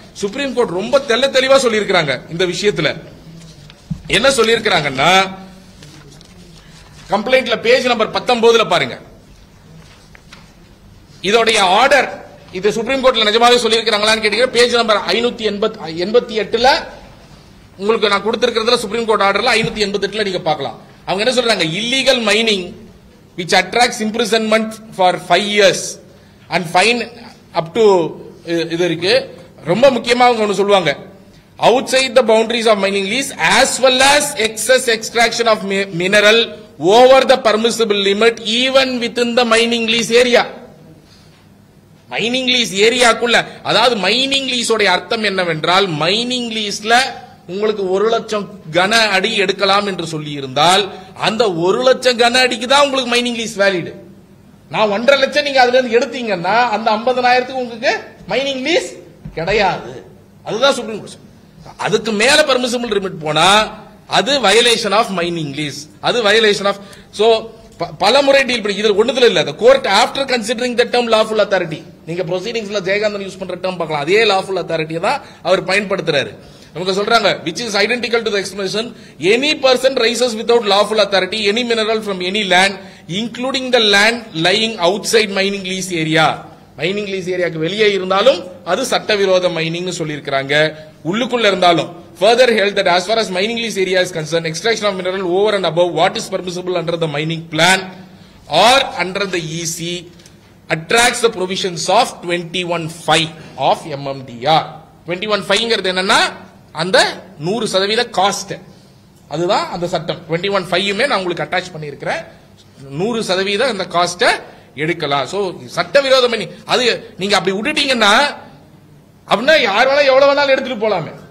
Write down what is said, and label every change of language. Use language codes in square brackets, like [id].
[ta] Supreme court ரொம்ப தெளிவா சொல்லியிருக்கிறாங்க. இந்த விஷயத்துல என்ன சொல்லியிருக்கிறாங்கன்னா, கம்ப்ளைண்ட்ல பேஜ் நம்பர் 19 பாருங்க. இதோடைய ஆர்டர் இது சுப்ரீம் கோர்ட்ல நிஜமாவே சொல்லியிருக்காங்களான்னு கேட்டீங்கன்னா பேஜ் நம்பர் 588 உங்களுக்கு நான் கொடுத்திருக்கிறதுல சுப்ரீம் கோர்ட் ஆர்டர்ல 588 நீங்க பார்க்கலாம். அவங்க என்ன சொல்றாங்க, [en] illegal mining which attracts imprisonment for 5 years and fine up to [ta] இது இருக்கு. ரொம்ப முக்கியமா அவங்க ஒன்னு சொல்லுவாங்க, [en] outside the boundaries of mining lease as well as excess extraction of mineral over the permissible limit even within the mining lease area. [ta] Mining lease ஏரியாக்குள்ள, அதாவது mining லீஸோட அர்த்தம் என்னவென்றால், மைனிங் லீஸ்ல உங்களுக்கு 1,00,000 கன அடி எடுக்கலாம் என்று சொல்லி இருந்தால் அந்த 1,00,000 கன அடிக்கு தான் உங்களுக்கு மைனிங் லீஸ் வேலிட். நான் 1.5 லட்சம் நீங்க அதுல இருந்து எடுத்தீங்கன்னா அந்த 50,000க்கு உங்களுக்கு மைனிங் லீஸ் கிடையாது. அதுதான் சுப்ரீம் கோர்ட். அதுக்கு மேல பர்மிசிபிள் லிமிட் போனா அது வயலேஷன் ஆஃப் மைனிங் லீஸ், அது வயலேஷன் ஆஃப். சோ பல முறை டீல் பண்ணி இது ஒண்ணுல இல்ல. [en] the court after considering the term lawful authority, [ta] நீங்க ப்ரொசீடிங்ஸ்ல ஜெயகாந்தன் யூஸ் பண்ற டேர்ம் பார்க்கலாம், அதே lawful authority தான் அவர் பயன்படுத்துறாரு. அவங்க சொல்றாங்க [en] which is identical to the expression any person raises without lawful authority any mineral from any land including the land lying outside mining lease area. [ta] Mining lease ஏரியாக்கு வெளியே இருந்தாலும் அது சட்டவிரோத மைனிங் சொல்லி இருக்காங்க, உள்ளுக்குள்ள இருந்தாலும். [en] Further held that as far as mining lease area is concerned, extraction of mineral over and above what is permissible under the mining plan or under the EC attracts the provisions of 21(5) of MMDR. [ta] 21(5) என்னன்னா அந்த 100% cost, அதுதான் அந்த சட்டம். 21(5) நான் உங்களுக்கு attach பண்ணியிருக்கிறேன். 100% அந்த cost எடுக்கலாம். சோ சட்டவிரோத மைனிங் அது நீங்க அப்படி விட்டுட்டீங்கன்னா அப்படின்னா யார் வேணா எவ்வளவு வேணாலும் எடுத்துட்டு போலாமே.